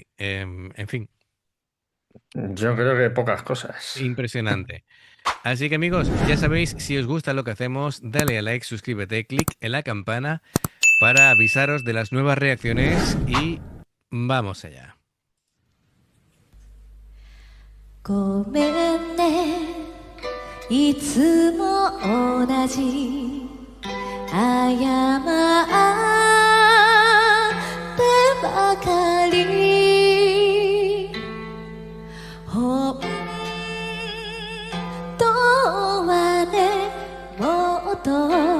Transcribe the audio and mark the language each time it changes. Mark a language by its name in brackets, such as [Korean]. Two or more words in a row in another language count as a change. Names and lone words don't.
[Spanish] En fin, yo creo que pocas cosas. impresionante. Así que amigos, ya sabéis, si os gusta lo que hacemos, dale a like, suscríbete, clic en la campana para avisaros de las nuevas reacciones y vamos allá. [Japanese] ごめんねいつも同じ謝ってばかり本当はねもっと